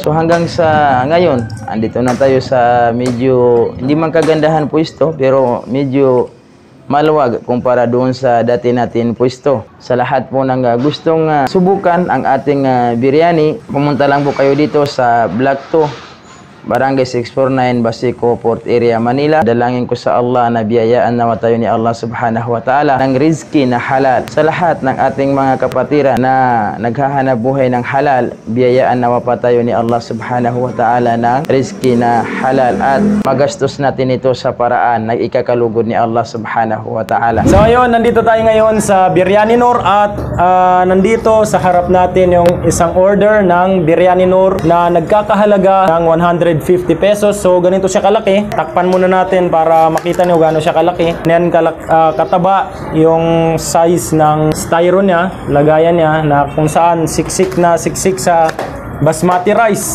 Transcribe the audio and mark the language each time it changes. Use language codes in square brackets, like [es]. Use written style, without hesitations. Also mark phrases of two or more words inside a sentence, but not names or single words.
[tl] So, hanggang sa ngayon, andito na tayo sa medyo, hindi man kagandahan pwesto, pero medyo maluwag kumpara doon sa dati natin pwesto. Sa lahat po ng gustong subukan ang ating biryani, pumunta lang po kayo dito sa Block 2, Barangay 649, Baseco Port Area, Manila. Dalangin ko sa Allah na biyayaan nawa tayo ni Allah [ar] سبحانه وتعالى [tl] ng rizki na halal. Sa lahat ng ating mga kapatiran na naghahanap buhay ng halal, biyayaan nawa pa tayo ni Allah [ar] سبحانه وتعالى [tl] ng rizki na halal at magastos natin ito sa paraan na ikakalugod ni Allah [ar] سبحانه وتعالى. [tl] So ayun, nandito tayo ngayon sa Biryani Noor at nandito sa harap natin yung isang order ng Biryani Noor na nagkakahalaga ng 150 pesos. So ganito siya kalaki. Takpan muna natin para makita niyo gaano siya kalaki. Yan kataba yung size ng styro niya, lagayan niya na kung saan siksik sa [en] basmati rice.